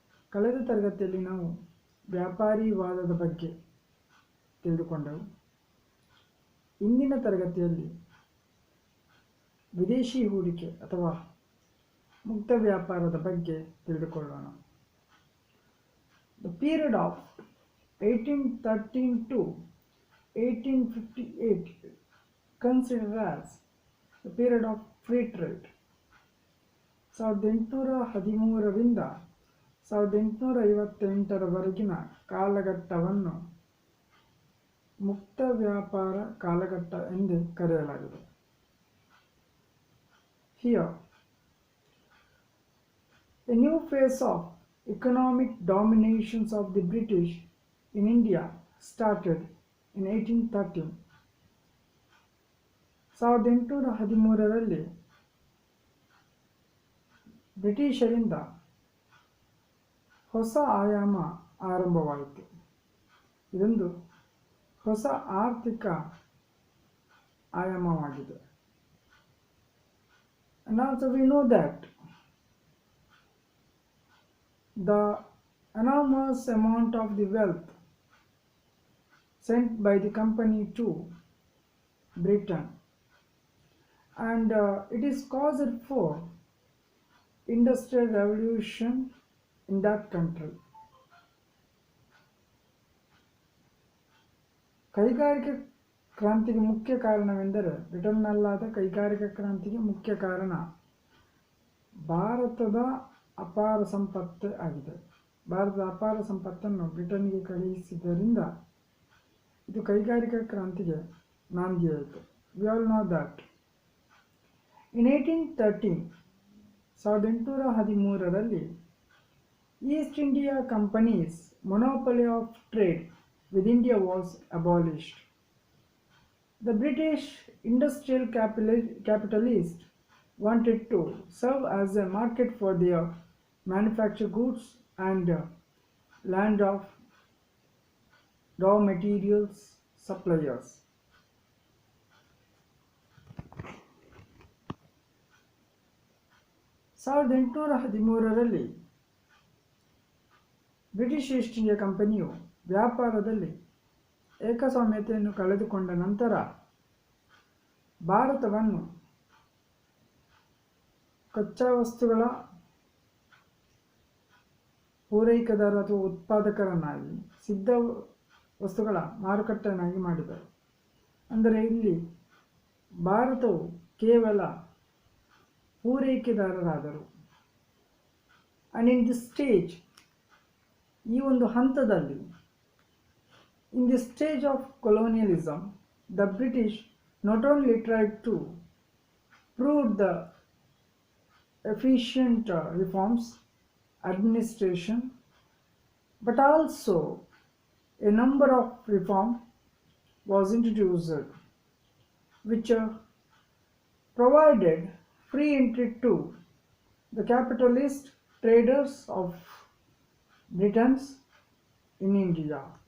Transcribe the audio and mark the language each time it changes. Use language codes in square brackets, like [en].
[kn] ಕಳೆದ ತರಗತಿಯಲ್ಲಿ ನಾವು ವ್ಯಾಪಾರಿವಾದದ ಬಗ್ಗೆ ತಿಳಿದುಕೊಂಡೆವು. ಇಂದಿನ ತರಗತಿಯಲ್ಲಿ ವಿದೇಶಿ ಹೂಡಿಕೆ ಅಥವಾ ಮುಕ್ತ ವ್ಯಾಪಾರದ ಬಗ್ಗೆ ತಿಳಿದುಕೊಳ್ಳೋಣ. [en] The period of 1813 to 1858 considered as the period of free trade. [kn] 1813ರಿಂದ 1858ರವರೆಗಿನ ಕಾಲಘಟ್ಟವನ್ನು ಮುಕ್ತ ವ್ಯಾಪಾರ ಕಾಲಘಟ್ಟ ಎಂದು ಕರೆಯಲಾಗಿದೆ. [en] Here, a new phase of economic dominations of the British in India started in 1813. [kn] 1813ರಲ್ಲಿ ಬ್ರಿಟಿಷರಿಂದ ಹೊಸ ಆಯಾಮ ಆರಂಭವಾಯಿತು. ಇದೊಂದು ಹೊಸ ಆರ್ಥಿಕ ಆಯಾಮವಾಗಿದೆ. [en] And also we know that the enormous amount of the wealth sent by the company to Britain, and it is caused for industrial revolution in that country. [kn] ಕೈಗಾರಿಕಾ ಕ್ರಾಂತಿಗೆ ಮುಖ್ಯ ಕಾರಣವೆಂದರೆ ಬ್ರಿಟನ್ನಲ್ಲಾದ ಕೈಗಾರಿಕಾ ಕ್ರಾಂತಿಗೆ ಮುಖ್ಯ ಕಾರಣ ಭಾರತದ ಅಪಾರ ಸಂಪತ್ತು ಆಗಿದೆ. ಭಾರತದ ಅಪಾರ ಸಂಪತ್ತನ್ನು ಬ್ರಿಟನ್ಗೆ ಕಳುಹಿಸಿದ್ದರಿಂದ ಇದು ಕೈಗಾರಿಕಾ ಕ್ರಾಂತಿಗೆ ನಾಂದಿಯಾಯಿತು. [en] We all know that in 1813 1813ರಲ್ಲಿ East India companies monopoly of trade with India was abolished. The British industrial capitalists wanted to serve as a market for their manufactured goods and land of raw materials suppliers. [kn] ಸಾವಿರದ 1813ರಲ್ಲಿ British East India ಕಂಪನಿಯು ವ್ಯಾಪಾರದಲ್ಲಿ ಏಕಸ್ವಾಮ್ಯತೆಯನ್ನು ಕಳೆದುಕೊಂಡ ನಂತರ ಭಾರತವನ್ನು ಕಚ್ಚಾ ವಸ್ತುಗಳ ಪೂರೈಕೆದಾರ ಅಥವಾ ಉತ್ಪಾದಕರನ್ನಾಗಿ ಸಿದ್ಧ ವಸ್ತುಗಳ ಮಾರುಕಟ್ಟೆಯನ್ನಾಗಿ ಮಾಡಿದರು. ಅಂದರೆ ಇಲ್ಲಿ ಭಾರತವು ಕೇವಲ ಪೂರೈಕೆದಾರರಾದರು. [en] and in this stage, [kn] ಈ ಒಂದು ಹಂತದಲ್ಲಿ, [en] in this stage of colonialism, the British not only tried to prove the efficient reforms, administration, but also a number of reform was introduced which provided free entry to the capitalist traders of Britons in India.